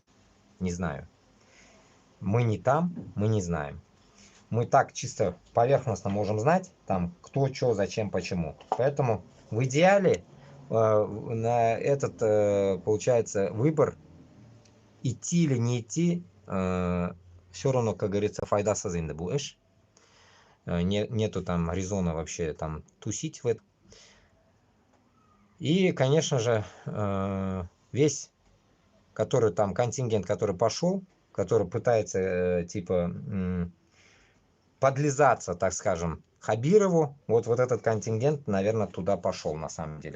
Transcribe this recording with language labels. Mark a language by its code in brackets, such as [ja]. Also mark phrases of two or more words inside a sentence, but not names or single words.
[ru] Не знаю. Мы не там, мы не знаем. Мы так чисто поверхностно можем знать, там, кто, что, зачем, почему. Поэтому в идеале на этот, получается, выбор идти или не идти, все равно, как говорится, [kk] файдасыз енді бұл іш. [ru] Нету там резона вообще там тусить в этом. И, конечно же, весь, который там контингент, который пошел, который пытается, типа, подлизаться, так скажем, Хабирову, вот этот контингент, наверное, туда пошел на самом деле.